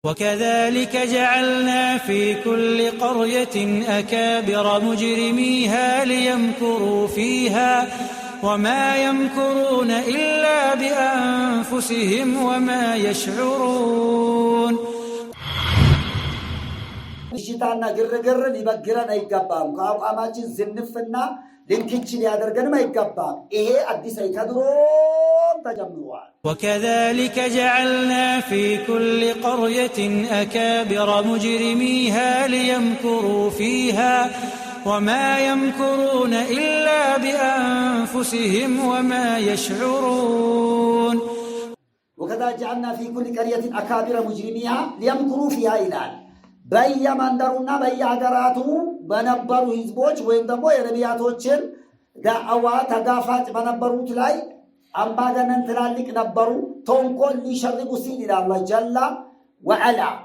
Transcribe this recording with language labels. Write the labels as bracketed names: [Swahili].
[Arabic] وكذلك جعلنا في كل قرية أكابر مجرميها ليمكروا فيها وما يمكرون إلا بأنفسهم وما يشعرون [Amharic] ሽታና ግርግር ሊበግረን አይገባም ከአቋማችን ዝንፍና ልንክችን ያደርገንም አይገባም ይሄ አዲስ አይከድሮም ተጀምሯል [Arabic] وكذلك جعلنا في كل قرية أكابر مجرميها ليمكروا فيها وما يمكرون إلا بأنفسهم وما يشعرون وكذا جعلنا في كل قرية أكابر مجرميها ليمكروا فيها إلال [Amharic] በየመንደሩና በየሀገራቱ በነበሩ ህዝቦች ወይም ደግሞ የነቢያቶችን ዳዕዋ ተጋፋጭ በነበሩት ላይ አምባገነን ትላልቅ ነበሩ ተንኮል ሊሸርጉ ሲል ይላል ጀላ ወዐላ